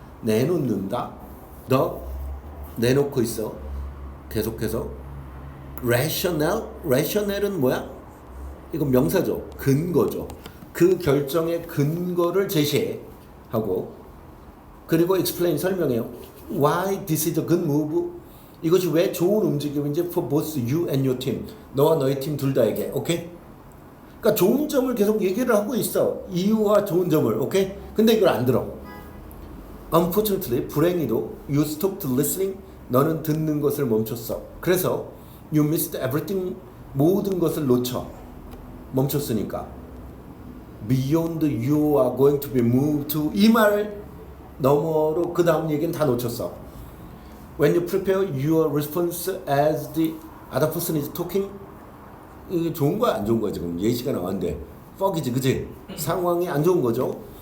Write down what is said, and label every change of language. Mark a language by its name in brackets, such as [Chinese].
[Korean] 내놓는다. 너 내놓고 있어. 계속해서 rational은 뭐야? 이건 명사죠. 근거죠. 그 결정의 근거를 제시하고, 그리고 explain, 설명해요. [English] Why this is a good move? [Korean] 이것이 왜 좋은 움직임인지 [English] for both you and your team. [Korean] 너와 너의 팀 둘 다에게. 오케이? 그러니까 좋은 점을 계속 얘기를 하고 있어. 이유와 좋은 점을. 오케이? 근데 이걸 안 들어. [English] Unfortunately, [Korean] 불행히도 [English] you stopped listening. [Korean] 너는 듣는 것을 멈췄어. [English] 그래서 you missed everything. [Korean] 모든 것을 멈췄으니까 [English] beyond you are going to be moved to, [Korean] 이 말 너머로 그 다음 얘기는 다 놓쳤어. [English] When you prepare your response as the other person is talking, [Korean] 이게 좋은 거야 안 좋은 거야? 지금 예시가 나왔는데 퍽이지, 그치? 상황이 안 좋은 거죠.